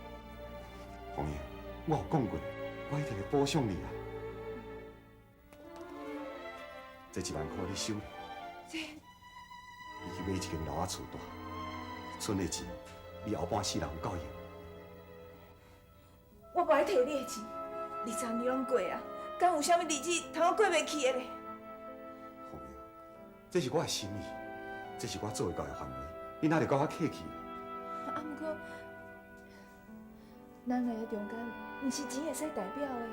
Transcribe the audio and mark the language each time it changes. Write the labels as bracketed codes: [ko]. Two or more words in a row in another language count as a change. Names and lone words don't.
[nan] 红叶， 我有讲过，我一定会补偿你啊。这1万块你收。你去买一间楼仔厝住，剩的钱你后半世人有够用。我不爱摕你的钱，20年拢过啊，敢有啥物日子通我过袂去的咧？红英，这是我的心意，这是我做会到的范围，你哪会甲我客气？啊，毋过，咱两个中间，毋是钱会使代表的啊。